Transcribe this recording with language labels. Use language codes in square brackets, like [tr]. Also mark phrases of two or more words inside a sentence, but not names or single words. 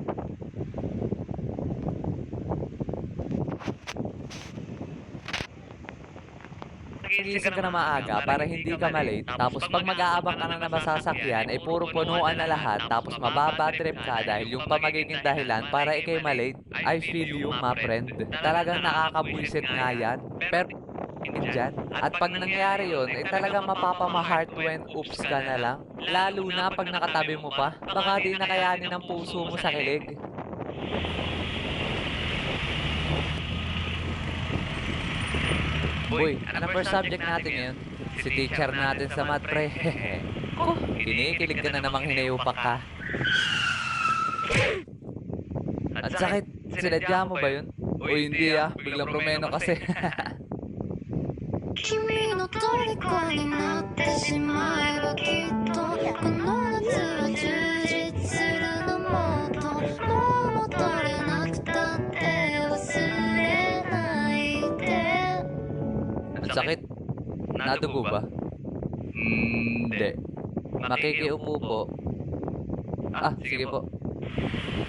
[tl] Nagising ka na maaga para hindi ka malate, tapos pag mag-aabang ka na na masasakyan ay puro punuan na lahat, tapos mababa trip ka dahil yung pa magiging dahilan para ikay malate. [en] I feel you, my friend. [tl] Talagang nakakabwisit nga yan. Pero dyan. At pag nangyari yun, ay talagang mapapama-heart when oops ka na lang. Lalo na pag nakatabi mo pa, baka di nakayanin ng puso mo sa kilig. Boy, anong [en] first subject [tl] natin ngayon? Si teacher natin sa math, pre. Kinikilig ka na namang hinayupak ka. At sakit, sinadya mo ba yun? O hindi biglang promeno kasi. [ja] 君の虜になってしまえばきっとこの夏は充実するのもっともう戻れなくたって忘れないで [tl] Ang sakit, nadugo ba? Hindi. Makikiupo po. Sige po.